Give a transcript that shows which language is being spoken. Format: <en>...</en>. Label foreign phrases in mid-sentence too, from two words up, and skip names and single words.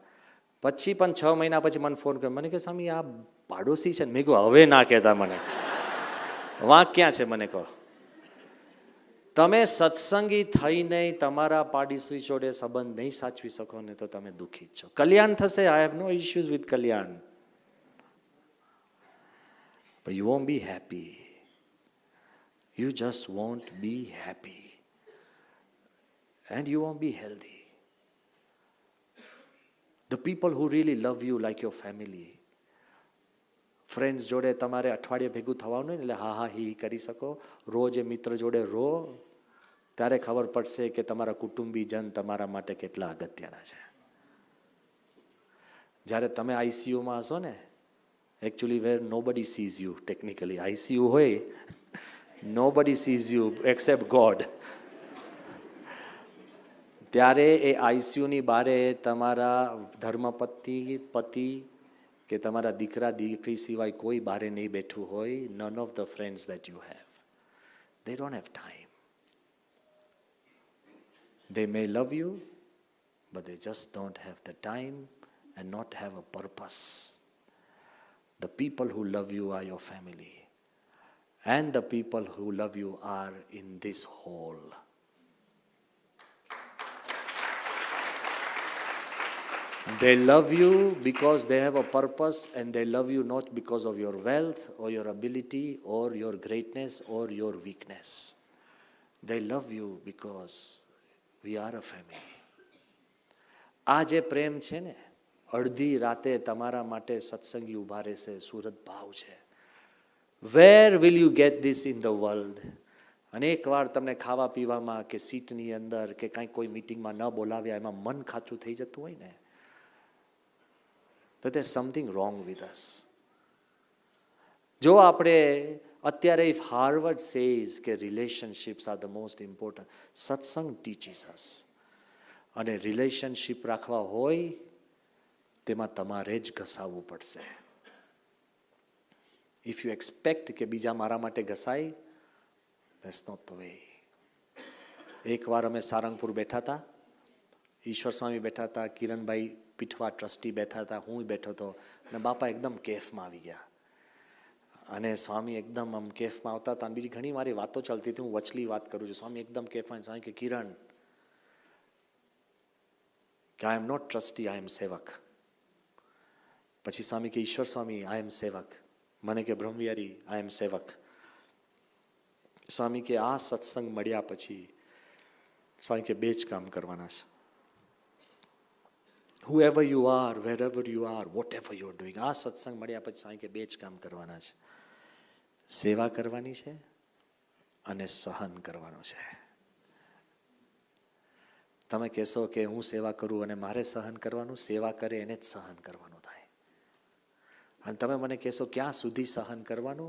<gu>પછી પણ 6 મહિના પછી મને ફોન કર્યો. મને કે સ્વામી આ પાડોશી છે ને. મેં કહ્યું હવે ના કહેતા મને, વાંક ક્યાં છે મને કહો. તમે સત્સંગી થઈને તમારા પાડોશી જોડે સંબંધ નહીં સાચવી શકો ને તો તમે દુઃખી જ છો. કલ્યાણ થશે,</gu> <en>I have no issues with</en> <gu>કલ્યાણ,</gu> <en>but you won't be happy. You just won't be happy and you won't be healthy. The people who really love you like your family,</en> <gu>ફ્રેન્ડ્સ જોડે તમારે અઠવાડિયે ભેગું થવાનું એટલે હા હા હી કરી શકો, રોજ એ મિત્ર જોડે રો, ત્યારે ખબર પડશે કે તમારા કુટુંબીજન તમારા માટે કેટલા અગત્યના છે. જ્યારે તમે આઈસીયુમાં હશો ને,</gu> <en>actually where nobody sees you, technically ICU</en> <gu>હોય,</gu> <en>nobody sees you except God,</en> <gu>ત્યારે એ આઈસીયુની બારે તમારા ધર્મપત્ની પતિ કે તમારા દીકરા દીકરી સિવાય કોઈ બારે નહીં બેઠું હોય.</gu> <en>none of the friends that you have, they don't have time. They may love you, but they just don't have the time and not have a purpose. The people who love you are your family, and the people who love you are in this hall. They love you because they have a purpose, and they love you not because of your wealth or your ability or your greatness or your weakness. They love you because we are a family.</en> <gu>આ જે પ્રેમ છે ને, અડધી રાતે તમારા માટે સત્સંગી ઉભા રહેશે, સુરત ભાવ છે.</gu> <en>Where will you get this in the world?</en> <gu>અનેક વાર તમને ખાવા પીવામાં કે સીટની અંદર કે કાંઈ કોઈ મિટિંગમાં ન બોલાવ્યા એમાં મન ખાતું થઈ જતું હોય ને,</gu> <en>that there's something wrong with us.</en> <gu>જો આપણે અત્યારે</gu> <en>if Harvard says કે relationships are the most important, સત્સંગ teaches us.</en> <gu>અને રિલેશનશિપ રાખવા હોય તેમાં તમારે જ ઘસાવવું પડશે.</gu> <en>If you expect</en> <gu>કે બીજા મારા માટે ઘસાય,</gu> <en>that's not the way.</en> <gu>એકવાર અમે સારંગપુર બેઠા હતા, ઈશ્વર સ્વામી બેઠા હતા, કિરણભાઈ પીઠવા ટ્રસ્ટી બેઠા હતા, હું બેઠો હતો, અને બાપા એકદમ કેફમાં આવી ગયા. અને સ્વામી એકદમ આમ કેફમાં આવતા હતા. બીજી ઘણી મારી વાતો ચાલતી હતી, હું વચલી વાત કરું છું. સ્વામી એકદમ કેફમાં. સ્વામી કે કિરણ, કે</gu> <en>I am not trustee, I am</en> <gu>સેવક. પછી સ્વામી કે ઈશ્વર સ્વામી</gu> <en>I am</en> <gu>સેવક. મને કે બ્રહ્મવિહારી</gu> <en>I am</en> <gu>સેવક. સ્વામી કે આ સત્સંગ મળ્યા પછી સ્વામી કે બે જ કામ કરવાના છે.</gu> <en>whoever you are, wherever you are, whatever you are doing,</en> <gu>આ સત્સંગ મળ્યા પછી સ્વામી કે બે જ કામ કરવાના છે. સેવા કરવાની છે અને સહન કરવાનું છે. તમે કહેશો કે હું સેવા કરું અને મારે સહન કરવાનું, સેવા કરે એને જ સહન કરવાનું થાય. અને તમે મને કહેશો ક્યાં સુધી સહન કરવાનું?</gu>